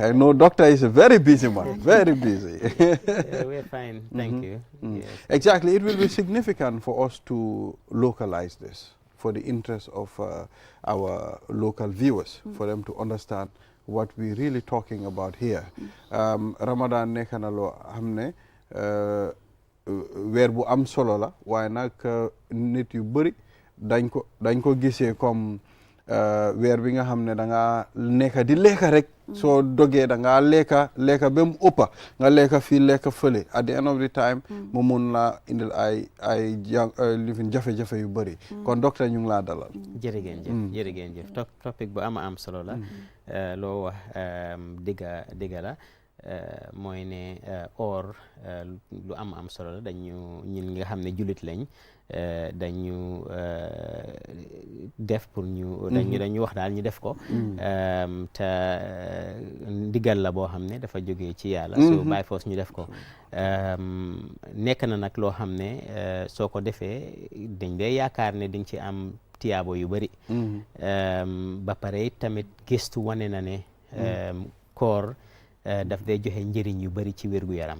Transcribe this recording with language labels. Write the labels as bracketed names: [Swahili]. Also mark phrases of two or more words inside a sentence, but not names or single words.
[English] I know Doctor is a very busy man, very busy. We're fine. Thank you. Yes. Exactly. It will be significant for us to localize this for the interest of our local viewers, for them to understand what we're really talking about here. [Wolof] Ramadan nekk na loo xam ne weer bu am solo la, waaye nag nit yu bëri dañ ko gisee comme weer bi nga xam ne da nga nekk di lekka rek, soo dogee da nga lekka ba mu ëppa, nga lekka fii lekka fële. [English] At the end of the time [Wolof] mu mun la indil ay lifin jafe-jafe yu bëri. Kon docteur ñu ngi laa dalal. jërëjëf topic bu am solo la. loo wax dëgga la. mooy ne or lu am solo la. dañu ñun nga xam ne jullit lañ dañu def pour ñu dañu wax daal ñu def ko. te ndigal la boo xam ne dafa jógee ci yàlla. [English] so by force [Wolof] ñu def ko. nekk na nag loo xam ne soo ko defee dañ dee yaakaar ne dañ ci am tiyaabo yu bëri. ba pare tamit gëstu wane na ne koor daf day joxe njëriñ yu bëri ci wérgu yaram.